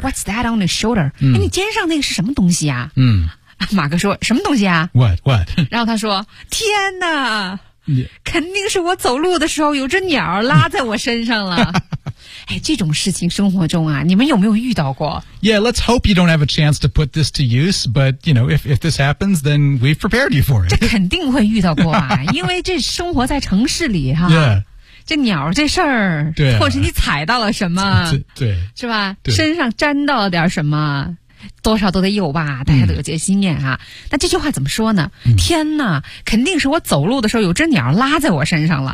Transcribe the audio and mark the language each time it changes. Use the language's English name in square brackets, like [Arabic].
[English] What's that on your shoulder？ 哎、 [Chinese] 嗯，你肩上那个是什么东西啊？嗯，马哥说什么东西啊 [English] ？What？ [Chinese] 然后他说，天哪！Yeah. 肯定是我走路的时候有只鸟拉在我身上了。哎，这种事情生活中啊，你们有没有遇到过 [English] ？Yeah, let's hope you don't have a chance to put this to use. But you know, if this happens, then we've prepared you for it. [Chinese] 这肯定会遇到过啊，因为这生活在城市里哈、啊。 [English] Yeah. [Chinese] 这鸟这事儿，对、啊，或是你踩到了什么，对，是吧对？身上沾到了点什么。多少都得有吧，大家都有戒心念啊、嗯。那这句话怎么说呢、嗯？天哪，肯定是我走路的时候有只鸟拉在我身上了。